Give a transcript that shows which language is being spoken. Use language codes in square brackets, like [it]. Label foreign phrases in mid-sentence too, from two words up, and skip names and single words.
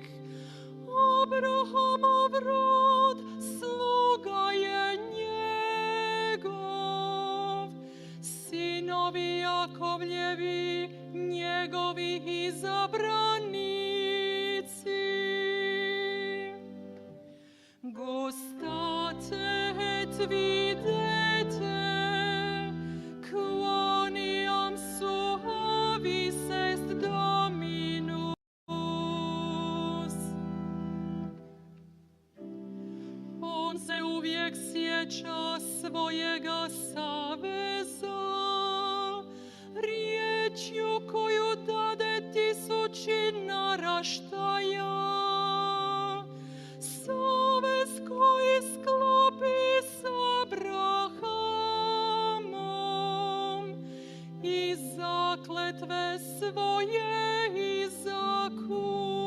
[hr] Abrahamov rod sluga je njegov, sinovi Jakovljevi njegovi izabranici. [la] Gustate et videte, quoniam suavis est Dominus. [hr] On se uvijek sjeća svojega saveza, riječju koju dade 1000 naraštaja. Savez koji sklopi s Abrahamom i zakletve svoje izaku.